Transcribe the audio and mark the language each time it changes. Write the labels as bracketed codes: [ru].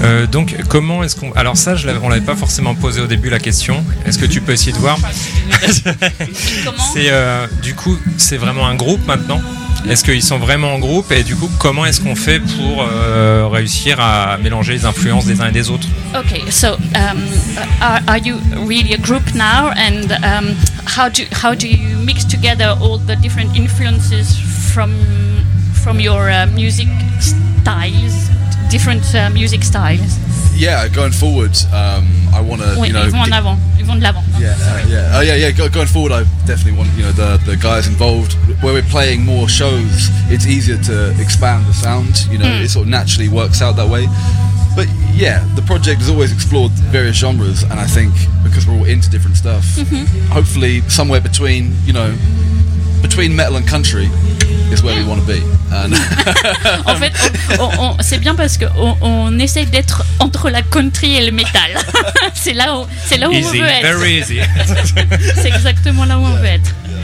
[fr] Donc comment est-ce qu'on... Alors ça, on l'avait pas forcément posé au début la question. Est-ce que tu peux essayer de voir? C'est du coup, c'est vraiment un groupe maintenant? Est-ce qu'ils sont vraiment en groupe? Et du coup, comment est-ce qu'on fait pour réussir à mélanger les influences des uns et des autres? [en] Okay, so are you really a group now? And how do you mix together all the different influences from your music styles? Different music styles. Yeah, going forward, I want to. [fr] Oui, [en] you know, [fr] ils vont en avant. Ils vont de l'avant. [en] Yeah, yeah. Going forward, I definitely want, you know, the guys involved. Where we're playing more shows, it's easier to expand the sound. You know, it sort of naturally works out that way. But yeah, the project has always explored various genres, and I think because we're all into different stuff, hopefully somewhere between, you know, between metal and country is where we want to be. [fr] En fait, c'est bien parce qu'on essaie d'être entre la country et le metal. C'est là où [en] easy, [fr] on veut être. [en] Very easy. [fr] C'est exactement là où on veut être.